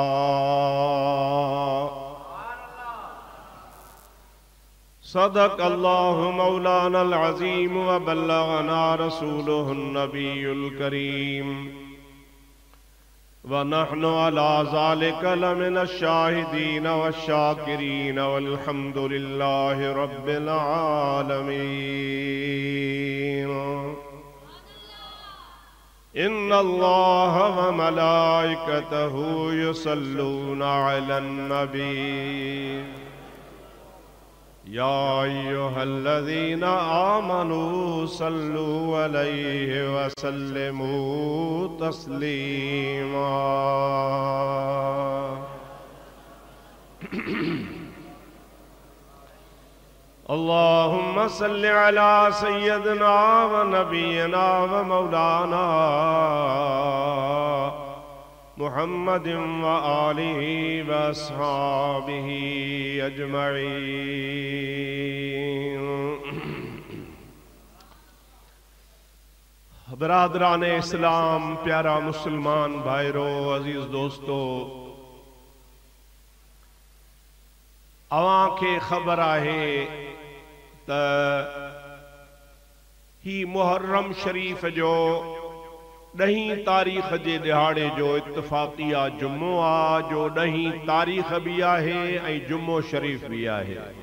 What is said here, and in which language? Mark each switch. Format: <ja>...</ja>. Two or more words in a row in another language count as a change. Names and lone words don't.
<ar>صدق الله مولانا العظيم وبلغنا رسوله النبي الكريم ونحن على ذلك لمن الشاهدين والشاكرين والحمد لله رب العالمين. إن الله وملائكته يصلون على النبي يا أيها الذين آمنوا صلوا عليه وسلموا تسليما. اللهم صل على سيدنا ونبينا ومولانا محمد وآله وأصحابه أجمعين.</ar> <sd>बरादरान इस्लाम, प्यारा मुसलमान भाईरो, अजीज दोस्तो, अवां खे ख़बर आहे त ही मुहर्रम शरीफ जो 10 तारीख़ जे दिहाड़े जो इत्तफ़ाक़िया जुम्मो आ, जो 10 तारीख़ भी आहे ऐं जुम्मो शरीफ भी आहे।</sd>